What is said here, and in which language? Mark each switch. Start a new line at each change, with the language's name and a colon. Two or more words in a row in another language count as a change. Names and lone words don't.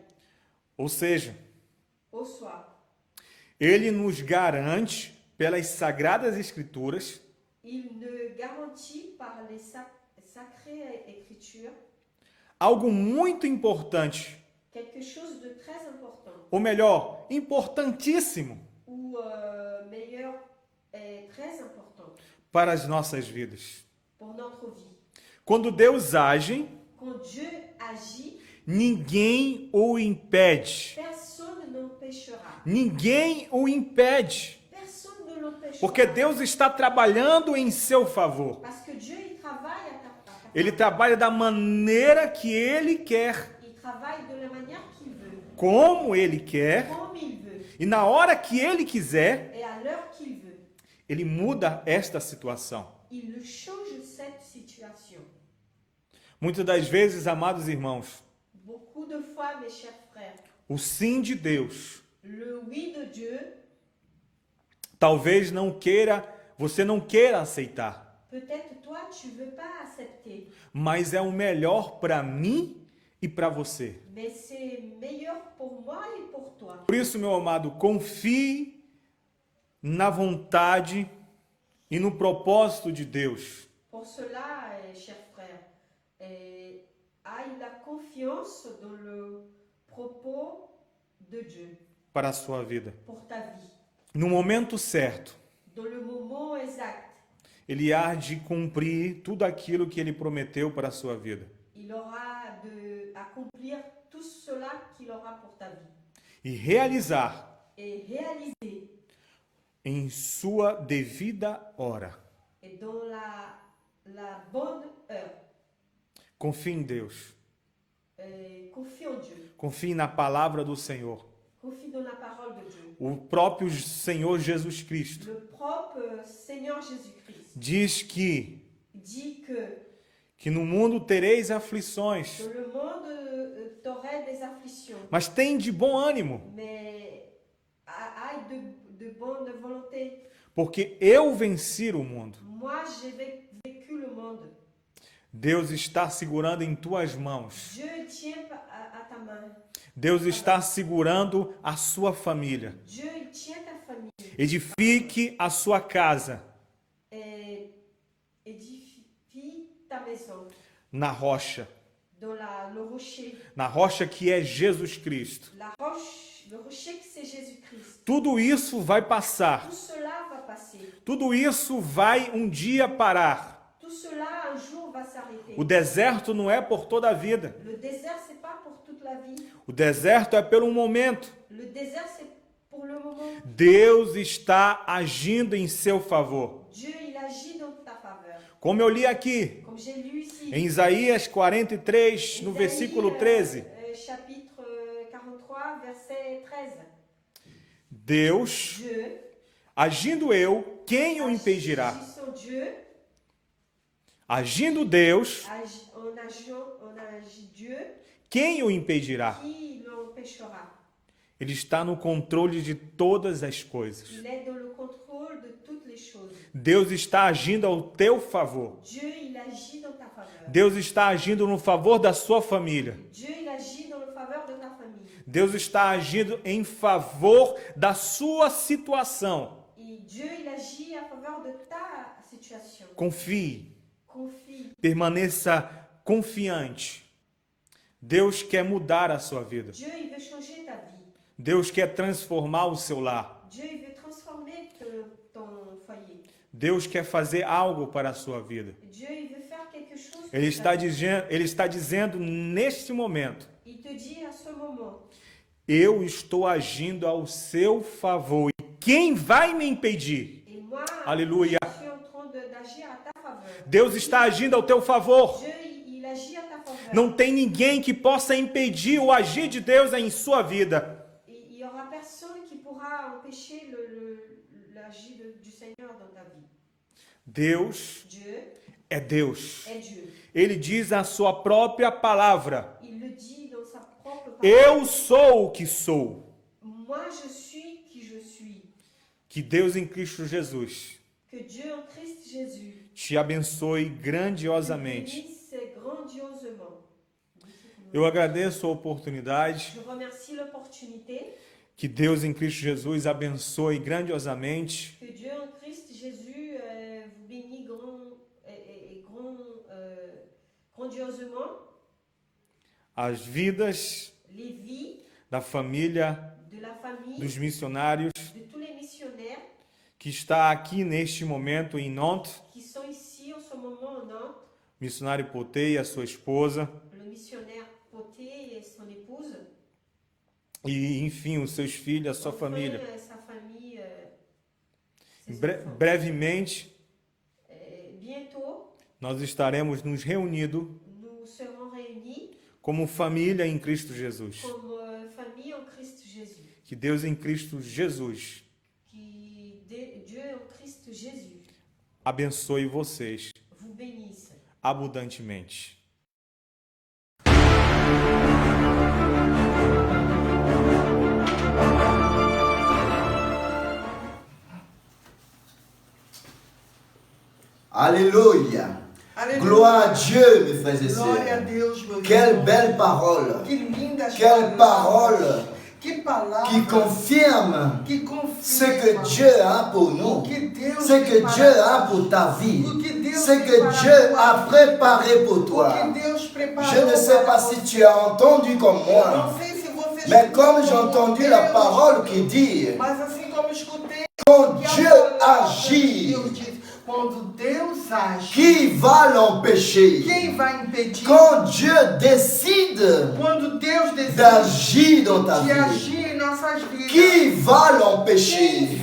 Portuguese: Ou seja,
French: Au soir,
Portuguese: ele nos garante pelas sagradas escrituras
French: il ne garantit par les sacrées écritures
Portuguese: algo muito importante,
French: quelque chose de très important,
Portuguese: ou melhor, importantíssimo
French: ou meilleur, très important
Portuguese: para as nossas vidas.
French: pour notre vie.
Portuguese: Quando Deus age,
French: Quand Dieu agit,
Portuguese: ninguém o impede.
French: personne ne l'empêchera.
Portuguese: Ninguém o impede.
French: Personne ne l'empêchera.
Portuguese: Porque Deus está trabalhando em seu favor.
French: Parce que Dieu, il travaille à ta
Portuguese: Ele trabalha da maneira que Ele quer,
French: Il travaille de la manière qu'il veut,
Portuguese: como Ele quer,
French: comme il veut,
Portuguese: e na hora que Ele quiser,
French: et à l'heure qu'il veut.
Portuguese: Ele muda esta situação.
French: Il change cette situation.
Portuguese: Muitas das vezes, amados irmãos,
French: Beaucoup de fois, mes chers frères,
Portuguese: o sim de Deus
French: le oui de Dieu,
Portuguese: talvez você não queira aceitar,
French: peut-être toi, tu ne veux pas accepter,
Portuguese: mas é o melhor para mim e para você.
French: mais c'est meilleur pour moi et pour toi.
Portuguese: Por isso, meu amado, confie na vontade e no propósito de Deus.
French: Pour cela, chers frères, aie la confiance dans le propos de Dieu
Portuguese: Para a sua vida.
French: pour ta vie.
Portuguese: No momento certo,
French: Dans le moment exact,
Portuguese: ele há de cumprir tudo aquilo que ele prometeu para a sua vida.
French: Il aura de accomplir tout cela qu'il aura pour ta vie.
Portuguese: E realizar
French: Et réaliser,
Portuguese: em sua devida hora.
French: et dans la bonne heure.
Portuguese: Confie em Deus.
French: Confie en Dieu.
Portuguese: Confie na palavra do Senhor.
French: Confie dans la parole de Dieu.
Portuguese: O próprio Senhor Jesus Cristo
French: Le propre Seigneur Jésus-Christ
Portuguese: diz que
French: dit
Portuguese: no mundo tereis aflições,
French: dans le monde t'aurais des afflictions,
Portuguese: mas tem de bom ânimo,
French: mais aille de bonne volonté.
Portuguese: porque eu venci o mundo.
French: Moi, j'ai vécu le monde.
Portuguese: Deus está segurando em tuas mãos.
French: Dieu tient à ta main.
Portuguese: Deus está segurando a sua família.
French: Dieu il tient ta famille.
Portuguese: Edifique a sua casa
French: Et édifie ta maison
Portuguese: na rocha,
French: dans le rocher.
Portuguese: na rocha que é Jesus Cristo.
French: La roche, le rocher que c'est Jésus-Christ.
Portuguese: Tudo isso vai passar.
French: Tout cela va passer.
Portuguese: Tudo isso vai um dia parar.
French: Tout cela un jour va s'arrêter.
Portuguese: O deserto não é por toda a vida.
French: Le désert, c'est pas pour toute la vie.
Portuguese: O deserto é pelo momento.
French: Le désert, c'est pour le moment.
Portuguese: Deus está agindo em seu favor.
French: Dieu, il agit dans ta faveur.
Portuguese: Como eu li aqui,
French: Comme j'ai lu ici.
Portuguese: em Isaías 43, no
French: Isaïe,
Portuguese: versículo 13.
French: Chapitre 43, verset 13.
Portuguese: Deus,
French: Dieu,
Portuguese: agindo eu, quem o impedirá?
French: agissant Dieu,
Portuguese: Agindo Deus,
French: on agit Dieu,
Portuguese: quem o impedirá?
French: qui l'empêchera?
Portuguese: Ele está no controle de todas as coisas.
French: Il est dans le contrôle de toutes les choses.
Portuguese: Deus está agindo ao teu favor.
French: Dieu, il agit dans ta faveur.
Portuguese: Deus está agindo no favor da sua família.
French: Dieu, il agit dans le faveur de ta famille.
Portuguese: Deus está agindo em favor da sua situação.
French: Et Dieu, il agit en faveur de ta situation.
Portuguese: Confie,
French: Confie.
Portuguese: permaneça confiante. Deus quer mudar a sua vida.
French: Dieu, il veut changer ta vie.
Portuguese: Deus quer transformar o seu lar.
French: Dieu, il veut transformer ton foyer.
Portuguese: Deus quer fazer algo para a sua vida.
French: Dieu, il veut faire quelque chose.
Portuguese: Ele
French: pour ta vie.
Portuguese: está dizendo neste momento:
French: Il te dit à ce moment,
Portuguese: eu estou agindo ao seu favor. E quem vai me impedir?
French: et moi,
Portuguese: Aleluia.
French: je suis en train d'agir à ta faveur.
Portuguese: Deus está agindo ao teu favor.
French: Dieu, il agit à ta faveur.
Portuguese: Não tem ninguém que possa impedir o agir de Deus em sua vida.
French: Il n'y aura personne qui pourra empêcher l'agir du Seigneur dans ta vie.
Portuguese: Deus
French: Dieu
Portuguese: é Deus.
French: est Dieu.
Portuguese: Ele diz a sua própria palavra:
French: Il le dit dans sa propre parole.
Portuguese: eu sou o que sou.
French: Moi, je suis qui je suis.
Portuguese: Que Deus em Cristo Jesus
French: Que Dieu en Christ Jésus
Portuguese: te abençoe
French: te
Portuguese: grandiosamente.
French: bénisse grandiosement.
Portuguese: Eu agradeço a oportunidade.
French: Je remercie l'opportunité.
Portuguese: Que Deus em Cristo Jesus abençoe grandiosamente
French: Que Dieu en Christ Jésus vous bénisse grandiosement
Portuguese: as vidas
French: les vies
Portuguese: da família
French: de la famille,
Portuguese: dos missionários
French: de tous les missionnaires
Portuguese: que está aqui neste momento em Nantes,
French: qui sont ici en ce moment en Nantes,
Portuguese: missionário Potei e a sua esposa,
French: le missionnaire Poté et son épouse,
Portuguese: e enfim, os seus filhos, a sua
French: son
Portuguese: família.
French: frère, sa famille, ses enfants.
Portuguese: Brevemente,
French: Bientôt,
Portuguese: nós estaremos nos reunindo
French: nous serons réunis
Portuguese: como família em Cristo Jesus.
French: comme famille en Christ Jésus.
Portuguese: Que Deus em Cristo Jesus
French: Dieu en Christ Jésus
Portuguese: abençoe vocês
French: vous bénisse.
Portuguese: abundantemente.
French: Alléluia.
Portuguese: Aleluia.
French: Gloire à Dieu, mes frères et
Portuguese: Glória a
French: sœurs.
Portuguese: Deus, meus
French: Quelle
Portuguese: irmãos.
French: belle parole.
Portuguese: Que lindas
French: Quelle parole
Portuguese: Que palavra.
French: qui confirme
Portuguese: Que confirma
French: ce que Dieu a pour nous,
Portuguese: o que Deus
French: ce que
Portuguese: preparou.
French: Dieu a pour ta vie,
Portuguese: O que Deus
French: ce que
Portuguese: preparou
French: Dieu
Portuguese: para
French: a préparé pour
Portuguese: O
French: toi.
Portuguese: que Deus preparou.
French: Je ne sais pas si tu as entendu comme
Portuguese: Eu
French: moi,
Portuguese: não sei se você
French: mais
Portuguese: escutou
French: comme j'ai
Portuguese: como
French: entendu
Portuguese: eu
French: la parole
Portuguese: escutei,
French: qui dit,
Portuguese: Mas assim como escutei,
French: quand
Portuguese: que a
French: Dieu
Portuguese: palavra de
French: agit,
Portuguese: Deus diz, Quando Deus age,
French: qui va l'empêcher?
Portuguese: quem vai impedir?
French: Quand Dieu décide
Portuguese: Quando Deus decide
French: d'agir dans ta
Portuguese: de
French: vie,
Portuguese: agir em nossas vidas,
French: qui va
Portuguese: quem
French: l'empêcher?